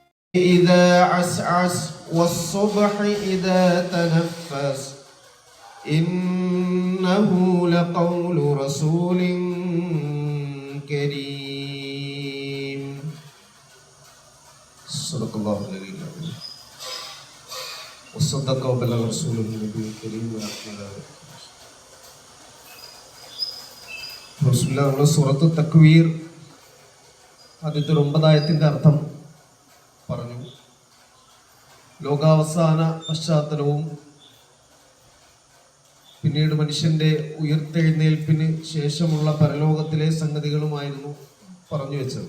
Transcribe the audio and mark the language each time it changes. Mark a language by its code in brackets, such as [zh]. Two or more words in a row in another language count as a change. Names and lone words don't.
[ar] إذا عسعس والصبح إذا تنفس إنه لقول رسول كريم صدق الله العلي العظيم وصدق وبلغ رسول النبي الكريم [ml] നമ്മൾ സൂറത്ത് തക്വീർ ആദ്യത്തെ 9 ആയത്തിന്റെ അർത്ഥം പറഞ്ഞു. ലോകാവസാന പശ്ചാത്തലവും പിന്നീട് മനുഷ്യന്റെ ഉയർത്തെഴുന്നേൽപ്പിന് ശേഷമുള്ള പരലോകത്തിലെ സംഗതികളുമായിരുന്നു പറഞ്ഞു വെച്ചത്.